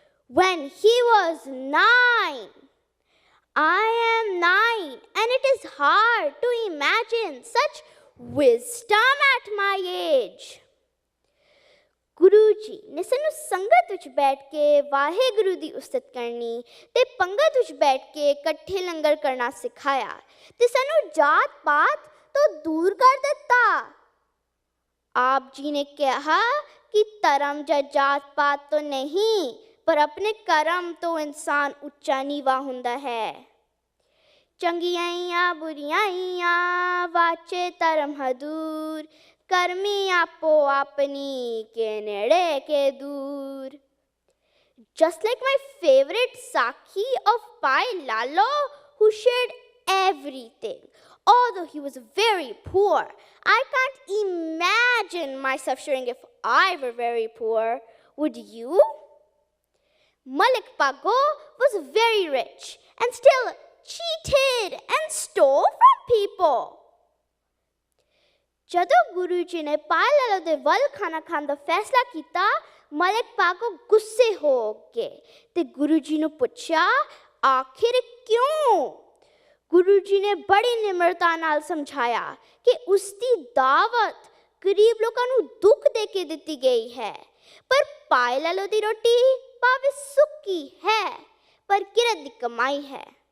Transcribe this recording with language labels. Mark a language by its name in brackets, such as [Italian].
[English] When he was 9. I am 9 and it is hard to imagine such wisdom at my age. [Punjabi] Guru ji ਨੇ ਸਾਨੂੰ ਸੰਗਤ ਵਿੱਚ ਬੈਠ ਕੇ ਵਾਹਿਗੁਰੂ ਦੀ ਉਸਤਤ ਕਰਨੀ ਤੇ ਪੰਗਤ ਵਿੱਚ ਬੈਠ ਕੇ ਇਕੱਠੇ ਲੰਗਰ ਕਰਨਾ ਸਿਖਾਇਆ ਤੇ ਸਾਨੂੰ ਜਾਤ ਪਾਤ ਤੋਂ ਦੂਰ ਕਰ ਦਿੱਤਾ। ਆਪ ਜੀ ਨੇ ਕਿਹਾ ਕਿ ਧਰਮ ਜਾਂ ਜਾਤ ਪਾਤ ਤੋਂ ਨਹੀਂ ਪਰ ਆਪਣੇ ਕਰਮ ਤੋਂ ਇਨਸਾਨ ਉੱਚਾ ਨੀਵਾਂ ਹੁੰਦਾ ਹੈ। ਚੰਗਿਆਈਆਂ ਬੁਰੀਆਈਆਂ ਵਾਚੇ ਧਰਮ ਹਦੂਰ ਕਰਮੀ ਆਪੋ ਆਪਣੀ ਕੇ ਨੇੜੇ ਕੇ ਦੂਰ। [English] Just like my favorite Saki of Pai Lalo, who shared everything, although he was very poor. I can't imagine myself sharing if I were very poor. Would you? Malik Pago was very rich and still cheated and stole from people. [Punjabi] ਜਦੋਂ ਗੁਰੂ ਜੀ ਨੇ ਪਾਲ ਲਾਲੋ ਦੇ ਵੱਲ ਖਾਣਾ ਖਾਣ ਦਾ ਫੈਸਲਾ ਕੀਤਾ ਮਲਿਕ ਪਾਗੋ ਗੁੱਸੇ ਹੋ ਗਏ ਤੇ ਗੁਰੂ ਜੀ ਨੂੰ ਪੁੱਛਿਆ ਆਖਿਰ ਕਿਉਂ। ਗੁਰੂ ਜੀ ਨੇ ਬੜੀ ਨਿਮਰਤਾ ਨਾਲ ਸਮਝਾਇਆ ਕਿ ਉਸ ਦੀ ਦਾਵਤ ਗਰੀਬ ਲੋਕਾਂ ਨੂੰ ਦੁੱਖ ਦੇ ਕੇ ਦਿੱਤੀ ਗਈ ਹੈ ਪਰ ਪਾਲ ਲਾਲੋ ਦੀ ਰੋਟੀ ਭਾਵੇਂ ਸੁੱਕੀ ਹੈ ਪਰ ਕਿਰਤ ਦੀ ਕਮਾਈ ਹੈ।